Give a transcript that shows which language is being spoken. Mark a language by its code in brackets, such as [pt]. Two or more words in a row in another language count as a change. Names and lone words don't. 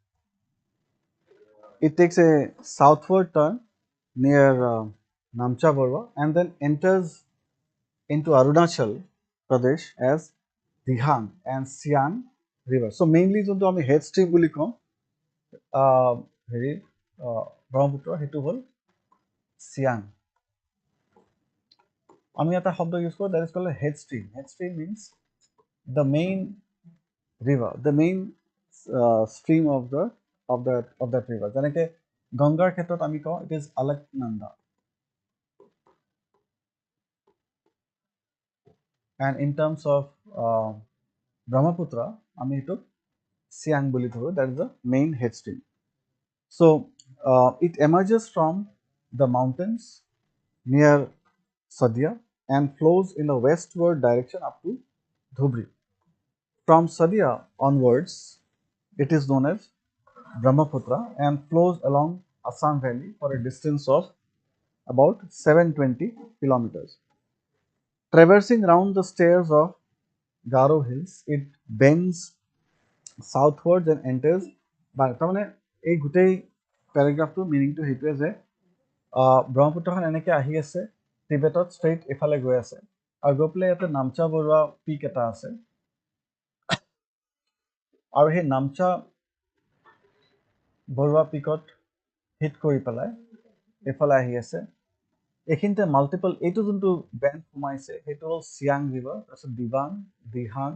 [en] It takes a southward turn near Namcha Borwa and then enters into Arunachal Pradesh as Dihang and Siang river. So mainly [as] যোনটো আমি [en] head stream [as] বুলি কওঁ হেৰি ব্ৰহ্মপুত্ৰ সেইটো হ'ল Siang. আমি এটা শব্দ ইউজ কৰোঁ [en] that is called a head stream. Head stream means the main river, the main stream of that river. [as] যেনেকৈ গংগাৰ ক্ষেত্ৰত আমি কওঁ [en] it is Alaknanda. And in terms of Brahmaputra, [as] আমি এইটোক Siang বুলি ধৰোঁ, [en] that is the main head stream. So it emerges from the mountains near Sadia and flows in the westward direction up to Dhubri. From Sadia onwards, it is known as Brahmaputra and flows along Assam Valley for a distance of about 720 kilometers. Traversing round the stairs of Garo Hills, it bends southwards and enters [as] তাৰমানে এই গোটেই পেৰাগ্ৰাফটোৰ মিনিংটো সেইটোৱে যে ব্ৰহ্মপুত্ৰখন এনেকৈ আহি আছে টিবেটত ষ্ট্ৰেইট এফালে গৈ আছে আৰু গৈ পেলাই ইয়াতে নামচা বৰুৱা পিক এটা আছে আৰু সেই নামচা বৰুৱা পিকত হিট কৰি পেলাই এফালে আহি আছে এইখিনিতে মাল্টিপল এইটো যোনটো বেণ্ড সোমাইছে সেইটো হ'ল চিয়াং ৰিভাৰ তাৰপিছত দিবাং দিহাং